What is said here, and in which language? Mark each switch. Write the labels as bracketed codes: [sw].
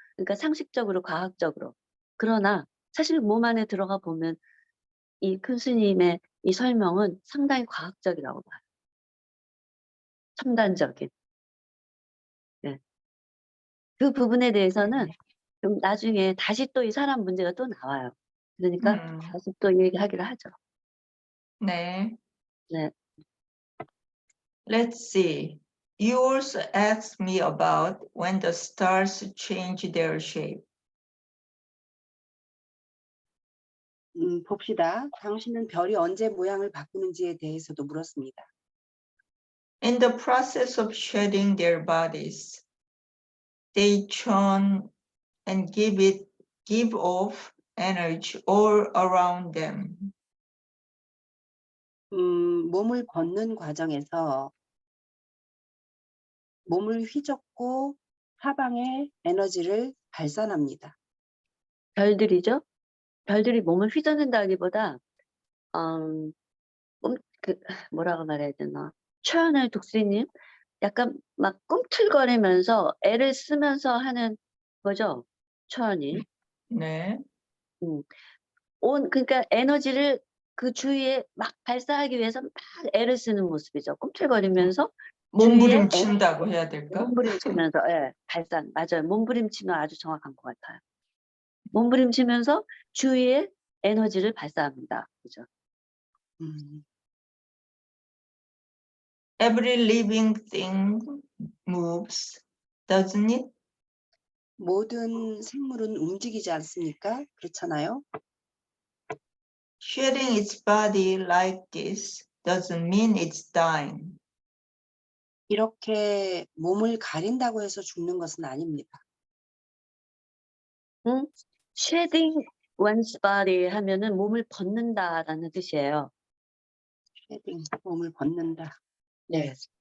[ko] 그러니까 상식적으로 과학적으로. 그러나 사실 몸 안에 들어가 보면 이 큰 스님의 이 설명은 상당히 과학적이라고 봐요. 첨단적인. 네. 그 부분에 대해서는 좀 나중에 다시 또 이 사람 문제가 또 나와요. 그러니까 다시 또 얘기하기로 하죠. 네. 네. [en] Let's see. You also asked me about when the stars change their shape. [ko] 봅시다. 당신은 별이 언제 모양을 바꾸는지에 대해서도 물었습니다. [en] In the process of shedding their bodies, they churn and give off energy all around them. [ko] 몸을 벗는 과정에서 몸을 휘젓고 사방에 에너지를 발산합니다. 별들이죠. 별들이 몸을 휘저는다기보다 뭐라고 말해야 되나. 최연의 독수리님 약간 막 꿈틀거리면서 애를 쓰면서 하는 거죠. 최연이. 네. 그러니까 에너지를 그 주위에 막 발사하기 위해서 막 애를 쓰는 모습이죠. 꿈틀거리면서 몸부림친다고 해야 될까? 몸부림치면서 발산 맞아요. 몸부림치면 아주 정확한 것 같아요. 몸부림치면서 주위에 에너지를 발사합니다. 그죠? [en] Every living thing moves, doesn't it? [ko] 모든 생물은 움직이지 않습니까? 그렇잖아요. [en] Shedding its body like this doesn't mean it's dying. [ko] 이렇게 몸을 가린다고 해서 죽는 것은 아닙니다. [en] shedding one's body [ko] 하면은 몸을 벗는다라는 뜻이에요. shedding, 몸을 벗는다. 네.